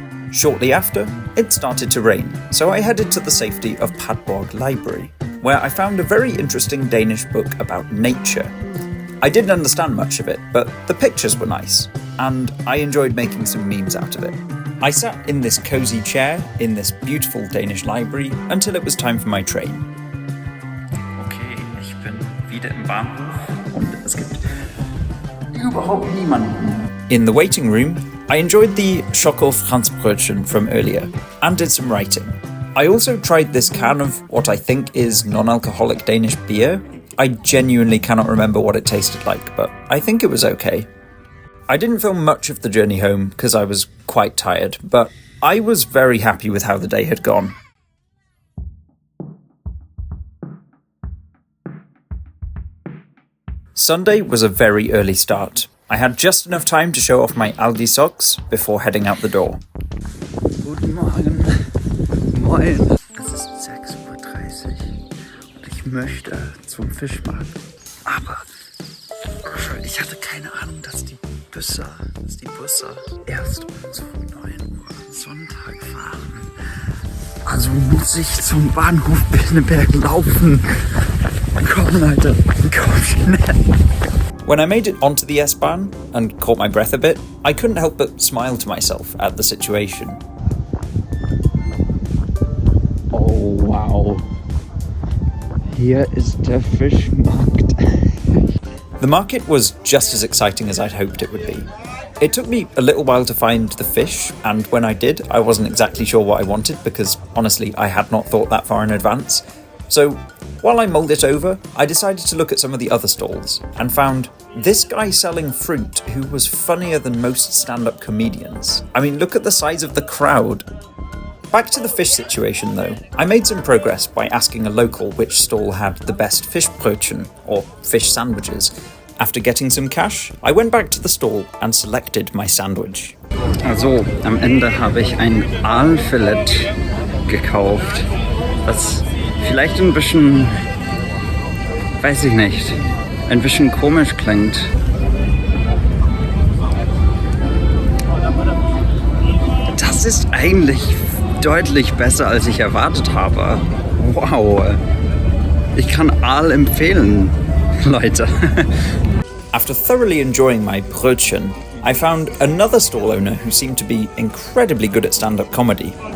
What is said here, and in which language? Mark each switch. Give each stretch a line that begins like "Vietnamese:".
English: Shortly after, it started to rain, so I headed to the safety of Padborg Library, where I found a very interesting Danish book about nature. I didn't understand much of it, but the pictures were nice, and I enjoyed making some memes out of it. I sat in this cozy chair in this beautiful Danish library until it was time for my train.
German: Okay, ich bin wieder im Bahnhof und es gibt überhaupt niemanden.
English: In the waiting room, I enjoyed the Schoko Franzbrötchen from earlier and did some writing. I also tried this can of what I think is non-alcoholic Danish beer. I genuinely cannot remember what it tasted like, but I think it was okay. I didn't film much of the journey home because I was quite tired, but I was very happy with how the day had gone. Sunday was a very early start. I had just enough time to show off my Aldi socks before heading out the door.
German: Guten Morgen. Moin. Es ist 6:30 Uhr und ich möchte zum Fischmarkt. Aber ich hatte keine Ahnung, dass die Busse erst um so 9 Uhr am Sonntag fahren. Also muss ich zum Bahnhof Pinneberg laufen. Komm, Alter, komm schnell.
English: When I made it onto the S-Bahn and caught my breath a bit, I couldn't help but smile to myself at the situation. Oh, wow.
German: Hier ist der Fischmarkt.
English: The market was just as exciting as I'd hoped it would be. It took me a little while to find the fish, and when I did, I wasn't exactly sure what I wanted because, honestly, I had not thought that far in advance. So, while I mulled it over, I decided to look at some of the other stalls and found this guy selling fruit who was funnier than most stand-up comedians. I mean, look at the size of the crowd. Back to the fish situation though, I made some progress by asking a local which stall had the best Fischbrötchen, or fish sandwiches. After getting some cash, I went back to the stall and selected my sandwich.
German: Also, am Ende habe ich ein Aalfilet gekauft, was vielleicht ein bisschen, weiß ich nicht, ein bisschen komisch klingt. Das ist eigentlich deutlich besser, als ich erwartet habe. Wow. Ich kann Aal empfehlen, Leute.
English: After thoroughly enjoying my Brötchen, I found another stall owner who seemed to be incredibly good at stand-up comedy.